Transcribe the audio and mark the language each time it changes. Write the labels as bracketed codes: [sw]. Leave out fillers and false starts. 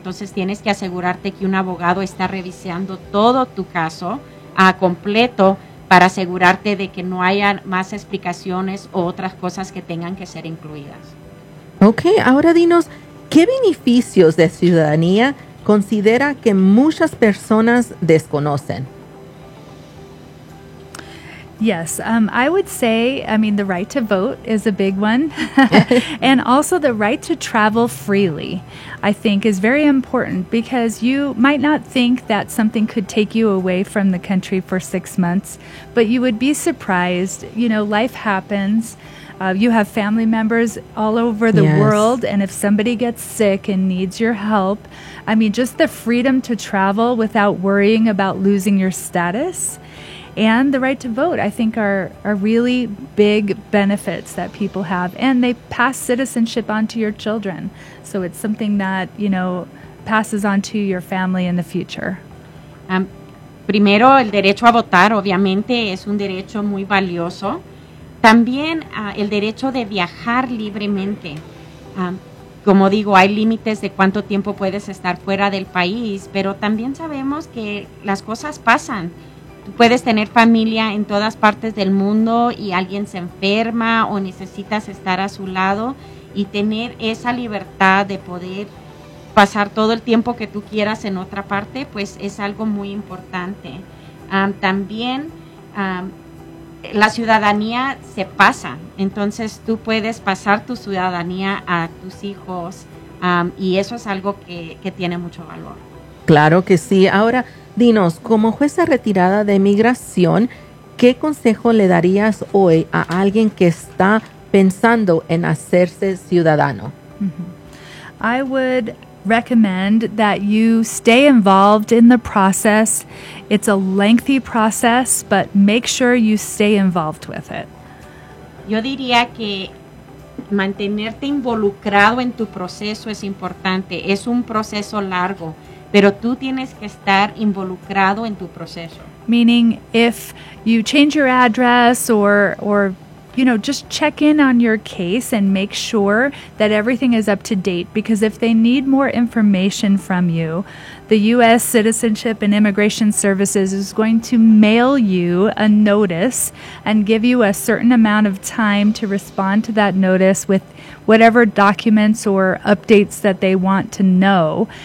[es] Entonces tienes que asegurarte que un abogado está revisando todo tu caso a completo para asegurarte de que no haya más explicaciones o otras cosas que tengan que ser incluidas. Ok, ahora dinos, ¿qué beneficios de ciudadanía considera que muchas personas desconocen? [en] Yes, I would say, the right to vote is a big one. And also the right to travel freely, I think, is very important, because you might not think that something could take you away from the country for 6 months, but you would be surprised. You know, life happens. You have family members all over the world, and if somebody gets sick and needs your help, just the freedom to travel without worrying about losing your status, and the right to vote, I think, are really big benefits that people have. And they pass citizenship on to your children. So it's something that, you know, passes on to your family in the future. [es] Primero, el derecho a votar, obviamente, es un derecho muy valioso. También el derecho de viajar libremente. Como digo, hay límites de cuánto tiempo puedes estar fuera del país, pero también sabemos que las cosas pasan. Puedes tener familia en todas partes del mundo y alguien se enferma o necesitas estar a su lado, y tener esa libertad de poder pasar todo el tiempo que tú quieras en otra parte, pues es algo muy importante. También la ciudadanía se pasa, entonces tú puedes pasar tu ciudadanía a tus hijos, y eso es algo que tiene mucho valor. Claro que sí. Ahora, dinos, como jueza retirada de migración, ¿qué consejo le darías hoy a alguien que está pensando en hacerse ciudadano? Mm-hmm. [en] I would recommend that you stay involved in the process. It's a lengthy process, but make sure you stay involved with it. [es] Yo diría que mantenerte involucrado en tu proceso es importante. Es un proceso largo, pero tú tienes que estar involucrado en tu proceso. [en] Meaning, if you change your address or you know, just check in on your case and make sure that everything is up to date. Because if they need more information from you, the U.S. Citizenship and Immigration Services is going to mail you a notice and give you a certain amount of time to respond to that notice with whatever documents or updates that they want to know.